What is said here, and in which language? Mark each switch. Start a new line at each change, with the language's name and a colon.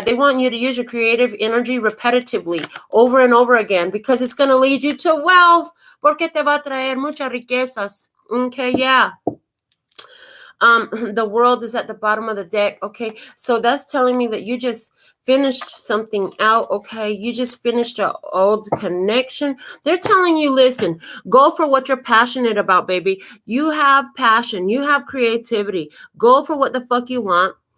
English: They want you to use your creative energy repetitively over and over again because it's going to lead you to wealth.
Spanish: Porque te va a traer muchas riquezas.
English: Okay. Yeah. The world is at the bottom of the deck. Okay, so that's telling me that you just finished something out. Okay, you just finished an old connection. They're telling you, listen, go for what you're passionate about, baby. You have passion, you have creativity. Go for what the fuck you want.